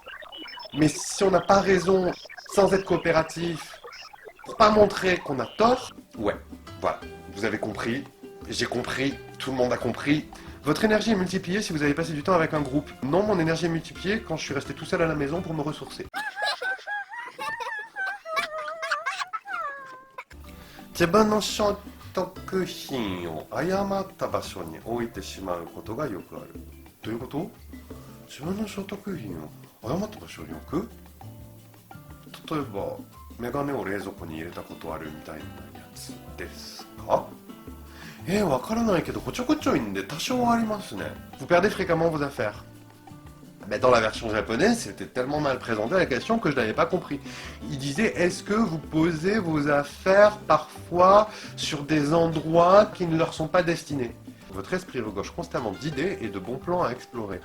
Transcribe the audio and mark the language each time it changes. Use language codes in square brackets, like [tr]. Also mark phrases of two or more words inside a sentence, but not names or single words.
[fr] Mais si on n'a pas raison sans être coopératif, pour pas montrer qu'on a tort, ouais, voilà, vous avez compris, j'ai compris, tout le monde a compris. Votre énergie est multipliée si vous avez passé du temps avec un groupe. Non, mon énergie est multipliée quand je suis resté tout seul à la maison pour me ressourcer. [ja] 自分の所得品を誤った場所に置いてしまうことがよくある。どういうこと？自分の所得品を誤った場所に置く？例えば、メガネを冷蔵庫に入れたことあるみたいなやつですか？わからないけど、こちょこちょいんで多少ありますね。 [fr] Vous perdez fréquemment vos affaires. Mais dans la version japonaise, c'était tellement mal présenté la question que je n'avais pas compris. Il disait, est-ce que vous posez vos affaires parfois sur des endroits qui ne leur sont pas destinés? Votre esprit regorge constamment d'idées et de bons plans à explorer.